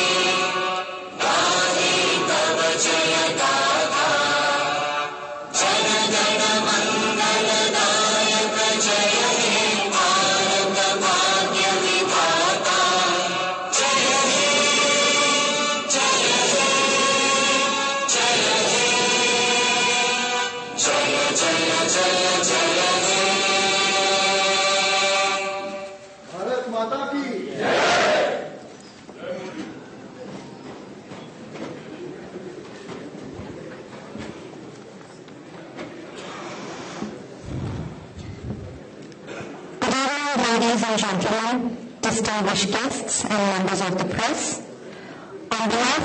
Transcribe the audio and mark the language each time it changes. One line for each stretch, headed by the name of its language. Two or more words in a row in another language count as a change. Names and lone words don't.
Bangla: গাহে তব জয় গাথা, জন গণ মঙ্গলদায়ক জয় হে ভারত ভাগ্য বিধাতা, জয় হে জয় হে জয় হে, জয় জয় জয় জয় হে।
Hindi: भारत माता की
English: Ladies and gentlemen, distinguished guests and members of the press, on behalf